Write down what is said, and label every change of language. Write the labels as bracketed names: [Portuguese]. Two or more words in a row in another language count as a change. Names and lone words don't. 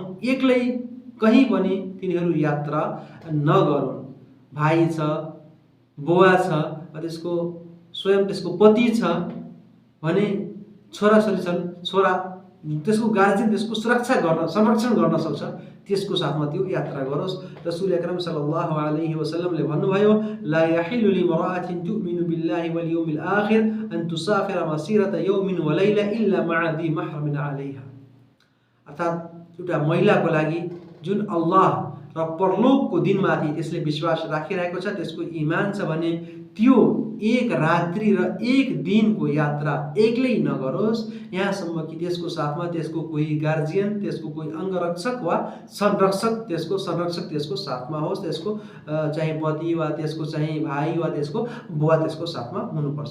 [Nepali] एक्लै कहीँ पनि तिनीहरू यात्रा नगरून्। भाइ छ, बुवा छ, त्यसको स्वयं त्यसको पति छ भने, छोराछोरी छन्, छोरा, त्यसको गार्जियन त्यसको संरक्षण गर्न सक्छ, त्यसको साथमा त्यो यात्रा गरोस्। [Arabic] رسول أكرم صلى الله عليه وسلم भन्नुभयो, لا يحل لامرأة تؤمن بالله واليوم الآخر أن تسافر مسيرة يوم وليلة إلا مع ذي محرم عليها, [Nepali] अर्थात् एउटा महिलाको लागि जुन अल्लाह र परलोकको दिनमाथि त्यसले विश्वास राखिरहेको छ, त्यसको ईमान छ भने त्यो एक रात्रि र एक दिनको यात्रा एक्लै नगरोस्, यहाँसम्म कि त्यसको साथमा त्यसको कोही गार्जियन, त्यसको कोही अङ्गरक्षक वा संरक्षक त्यसको साथमा होस्, त्यसको चाहिँ पति वा त्यसको चाहिँ भाइ वा त्यसको बुवा त्यसको साथमा हुनुपर्छ।